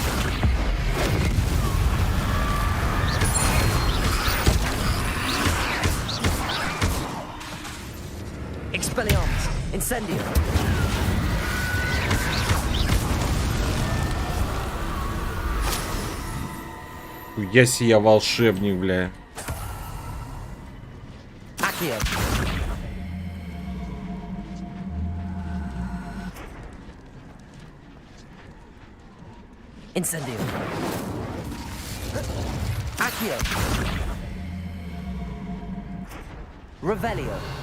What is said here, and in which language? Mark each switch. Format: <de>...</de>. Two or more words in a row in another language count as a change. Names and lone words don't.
<la>Expelliarmus! Incendio!</la> <ru>Я сия волшебник, бля.</ru> <la>Accio! Incendio! Accio! Revelio!</la>